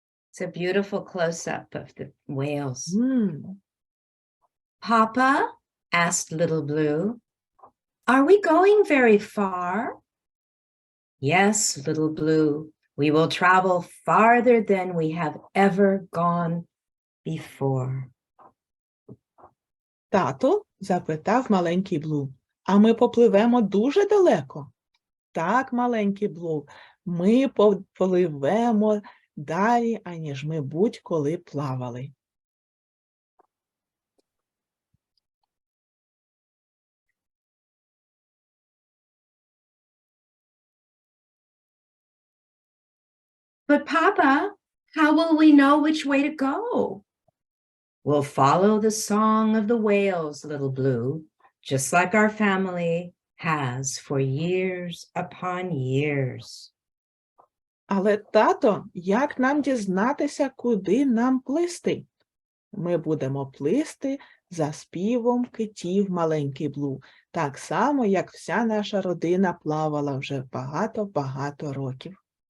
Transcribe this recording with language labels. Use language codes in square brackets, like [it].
[en] It's a beautiful close-up of the whales. "Papa," asked Little Blue, "are we going very far?" "Yes, Little Blue, we will travel farther than we have ever gone before." [uk] Тато запитав маленький Блу, а ми попливемо дуже далеко? Так, маленький Блу, ми попливемо далі, аніж ми будь-коли плавали. [en] "But Papa, how will we know which way to go?" "We'll follow the song of the whales, Little Blue, just like our family has for years upon years." [uk] Але, тато, як нам дізнатися, куди нам плисти? Ми будемо плисти за співом китів, маленький Блу, так само, як вся наша родина плавала вже багато-багато років.